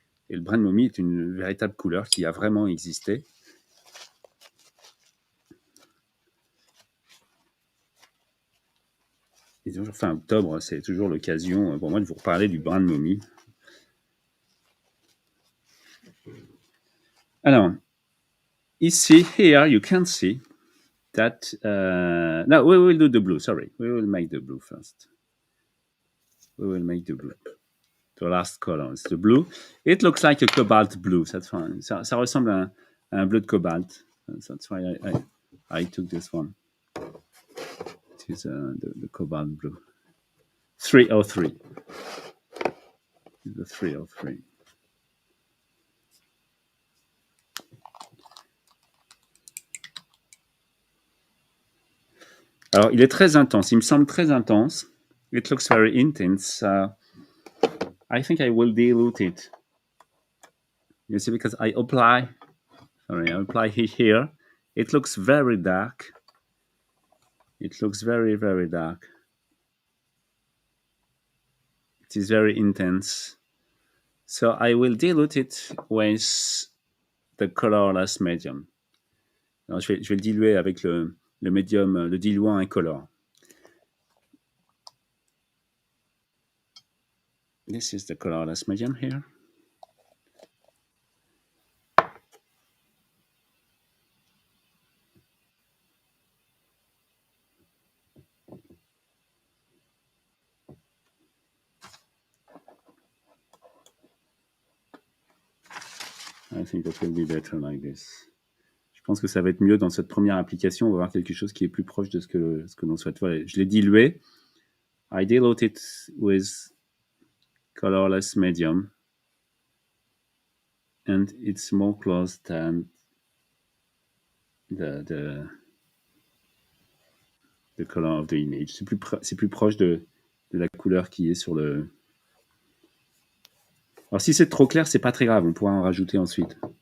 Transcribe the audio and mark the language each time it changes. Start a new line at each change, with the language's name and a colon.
French: Et le brin de momie est une véritable couleur qui a vraiment existé. Fin octobre, c'est toujours l'occasion pour moi de vous reparler du brin de momie. Alors, ici,
English: here, you can see that, no, we will do the blue, sorry. We will make the blue first. We will make the blue. The last color is the blue. It looks like a cobalt blue. That's fine.
French: Ça ressemble à un bleu de cobalt.
English: That's why I took this one. It is the cobalt blue. 303. The 303.
French: Alors, il est très intense. Il me semble très intense.
English: It looks very intense. I think I will dilute it. You see, because I apply it here. It looks very dark. It looks very, very dark. It is very intense. So I will dilute it with the colorless medium.
French: Alors, je vais le diluer avec le médium, le diluant incolore.
English: This is the colorless medium here. I think that will be better like this.
French: Je pense que ça va être mieux dans cette première application. On va voir quelque chose qui est plus proche de ce que l'on souhaite. Voilà, je l'ai dilué.
English: I dilute it with colorless medium. And it's more close than the color of the image.
French: C'est plus proche de la couleur qui est sur le... Alors si c'est trop clair, c'est pas très grave. On pourra en rajouter ensuite.